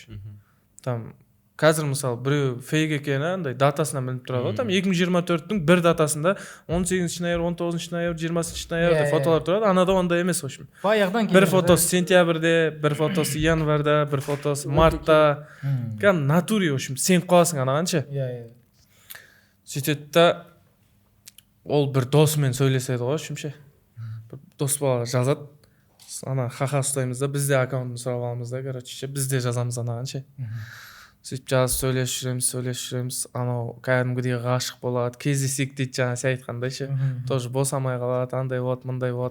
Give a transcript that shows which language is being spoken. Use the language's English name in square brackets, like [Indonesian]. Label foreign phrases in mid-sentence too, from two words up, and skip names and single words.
[Kazakh] Там қазір мысалы біреу фейк екені андай датасынан білініп тұрады ғой. Там 2024-тің бір датасында 18 ноябрь, 19 ноябрь, 20 ноябрьде фотолар тұрады. Анада ондай емес, [Russian] в общем. [Kazakh] Бір фотосы сентябрьде, бір фотосы январьда, бір фотосы мартта. [Russian] Кәдімгі натуре, в общем, [Kazakh] сеніп қаласың анағанша. Сөйтеді да ол бір досымен сөйлеседі ғой, [Russian] в общем [Kazakh] ше. Дос балаға жазады. Ана ха-ха ұстаймыз да, бізде аккаунтын сұрап аламыз да, короче, бізде жазамыз анағанша. Сөйтіп жазып сөйлесіп жүреміз, анау кәдімгідей ғашық болады, кездесек дейді, жаңа сен айтқандай ше, тоже босамай қалады, андай болады, мындай болады.